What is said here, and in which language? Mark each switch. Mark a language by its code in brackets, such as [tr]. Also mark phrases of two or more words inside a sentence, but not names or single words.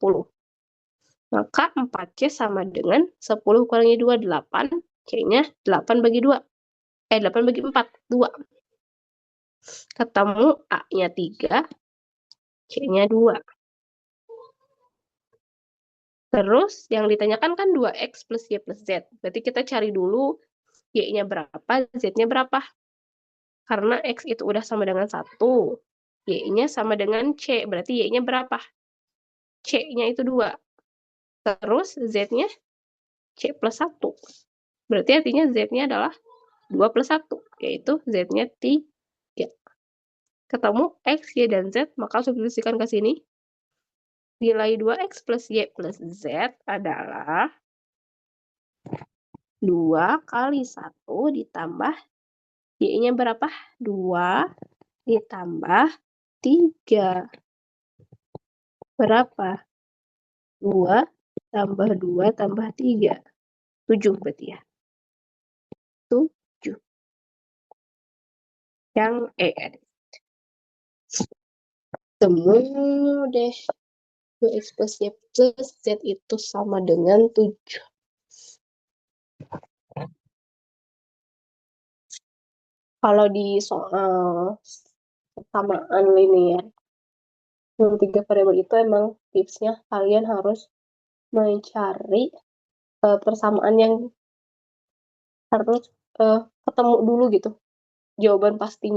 [id] Maka 4C sama dengan 10 kurangi 2, 8. C-nya 8 bagi 2. 8 bagi 4, 2. Ketemu A-nya 3, C-nya 2. Terus yang ditanyakan kan 2X plus Y plus Z. Berarti kita cari dulu Y-nya berapa, Z-nya berapa. Karena X itu udah sama dengan 1. Y-nya sama dengan C. Berarti Y-nya berapa? C-nya itu 2. Terus Z-nya C plus 1. Berarti artinya Z-nya adalah 2 plus 1. Yaitu Z-nya 3. Ketemu X, Y, dan Z. Maka substitusikan ke sini. Nilai 2X plus Y plus Z adalah 2 kali 1 ditambah Y-nya berapa? 2 ditambah 3. Berapa? 2 tambah 2 tambah 3. 7 berarti ya. 7. Yang temu deh 2X plus Y plus Z itu sama dengan 7. Kalau di soal persamaan linear yang 3 variabel itu emang tipsnya kalian harus mencari persamaan yang harus ketemu dulu gitu jawaban pastinya.